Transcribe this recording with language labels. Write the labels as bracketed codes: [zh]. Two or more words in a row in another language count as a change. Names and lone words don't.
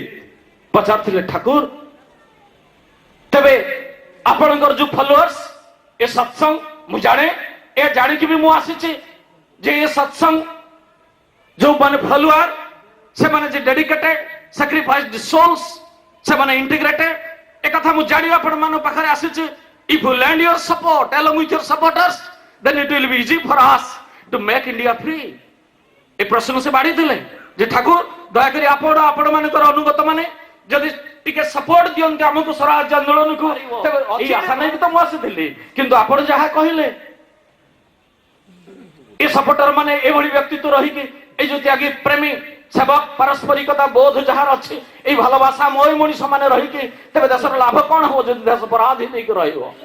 [or] ପଚାରିଥିଲେ, ଠାକୁର ତେବେ ଆପଣଙ୍କର ଯୋଉ ଫଲୋଅର୍ସ ଏ ସତ୍ସଙ୍ଗ ମୁଁ ଜାଣେ, ଏ ଜାଣିକି ବି ମୁଁ ଆସିଛି ଯେ ଏ ସତ୍ସଙ୍ଗ ଯୋଉମାନେ ଫଲୋଅର ସେମାନେ ଯେ [en] dedicated sacrificed souls, [or] ସେମାନେ ଇଣ୍ଟିଗ୍ରେଟେଡ, ଏ କଥା ମୁଁ ଜାଣି ଆପଣମାନଙ୍କ ପାଖରେ ଆସିଛି। [en] If you land your support along with your supporters, then it will be easy for us to make India free। [or] ଏ ପ୍ରଶ୍ନ ସେ ବାଢିଥିଲେ ଯେ ଠାକୁର ଦୟାକରି ଆପଣମାନଙ୍କର ଅନୁଗତ ମାନେ ଯଦି ଟିକେ ସପୋର୍ଟ ଦିଅନ୍ତି ଆମକୁ ସ୍ୱରାଜ ଆନ୍ଦୋଳନକୁ, ତେବେ ଏଇ ଆଶା ନେଇକି ତ ମୁଁ ଆସିଥିଲି। କିନ୍ତୁ ଆପଣ ଯାହା କହିଲେ, ଏ ସପୋର୍ଟର ମାନେ ଏଭଳି ବ୍ୟକ୍ତିତ୍ୱ ରହିକି ଏଇ ଯୋଉ ତ୍ୟାଗୀ ପ୍ରେମୀ ସେବକ ପାରସ୍ପରିକତା ବୋଧ ଯାହାର ଅଛି, ଏଇ ଭାଲୋବାସା ମୋଇ ମଣିଷ ମାନେ ରହିକି, ତେବେ ଦେଶର ଲାଭ କଣ ହବ ଯଦି ଦେଶ ପରାଧୀ ହେଇକି ରହିବ।